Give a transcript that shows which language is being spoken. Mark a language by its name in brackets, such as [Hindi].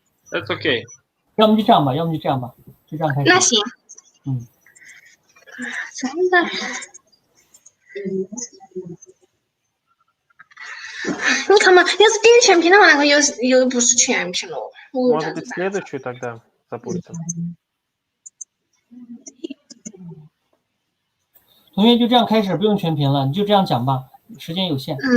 [English] That's okay. [Chinese] 要么就这样吧，就这样开始。那行。真的。你看嘛，要是点全屏的话，那个又不是全屏了。 [Russian] Может быть, следующую тогда запустим? [Chinese] 同学就这样开始，不用全屏了，你就这样讲吧，时间有限。